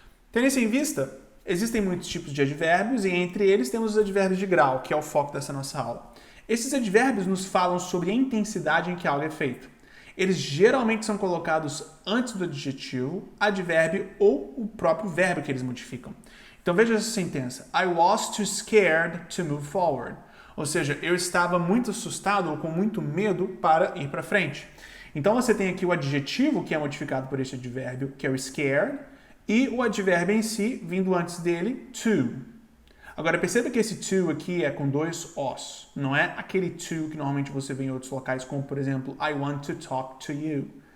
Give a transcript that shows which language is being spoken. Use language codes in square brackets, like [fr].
[pt] Tendo isso em vista, existem muitos tipos de advérbios e entre eles temos os advérbios de grau, que é o foco dessa nossa aula. Esses advérbios nos falam sobre a intensidade em que algo é feito. Eles geralmente são colocados antes do adjetivo, advérbio ou o próprio verbo que eles modificam. Então veja essa sentença. [en] I was too scared to move forward. [pt] Ou seja, eu estava muito assustado ou com muito medo para ir para frente. Então você tem aqui o adjetivo que é modificado por esse advérbio, que é o scared, e o advérbio em si, vindo antes dele, to. Agora perceba que esse to aqui é com dois os. Não é aquele to que normalmente você vê em outros locais, como por exemplo, [en] I want to talk to you.